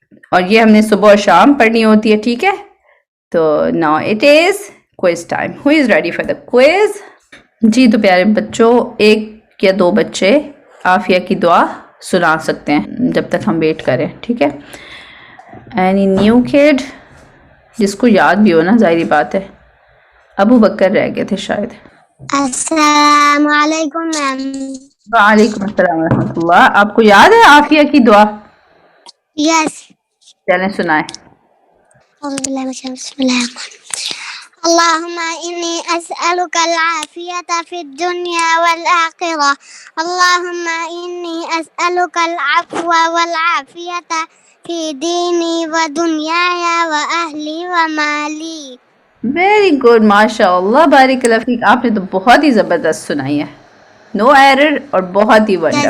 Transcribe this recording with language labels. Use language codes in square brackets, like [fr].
[ur] اور یہ ہم نے صبح اور شام پڑھنی ہوتی ہے, ٹھیک ہے. تو [en] now it is quiz time. Who is ready for the quiz? [ur] جی تو پیارے بچوں, ایک یا دو بچے عافیہ کی دعا سنا سکتے ہیں جب تک ہم ویٹ کریں, ٹھیک ہے. [en] Any new kid [ur] جس کو یاد بھی ہو نا, ظاہری بات ہے. ابو بکر رہ گئے تھے شاید. السلام علیکم میم. وعلیکم السلام ورحمۃ اللہ. آپ کو یاد ہے عافیہ کی دعا؟ [en] Yes. [ur] چلیں سنائیں. [ar] أعوذ بالله من الشيطان بسم الله الرحمن الرحيم. اللهم إني أسألك العافية في الدنيا والآخرة. اللهم إني أسألك العفو والعافية في ديني ودنياي وأهلي ومالي. [ur] ویری گڈ, ماشاء اللہ, بارک اللہ فیک. آپ نے تو بہت ہی زبردست سنائی ہے, نو ایرر اور بہت ہی ونڈرفل.